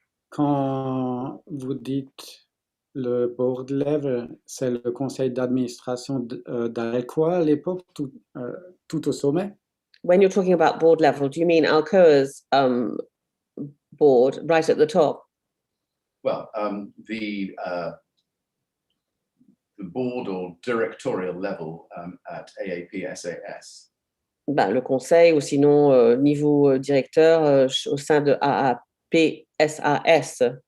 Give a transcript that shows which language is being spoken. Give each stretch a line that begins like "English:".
French: Quand vous dites le board level, c'est le conseil d'administration d'Alcoa à l'époque, tout au sommet?
English: When you're talking about board level, do you mean Alcoa's board right at the top? Well, the board or directorial level at AAP SAS.
French: Ben, le conseil, ou sinon niveau directeur au sein de AAP SAS.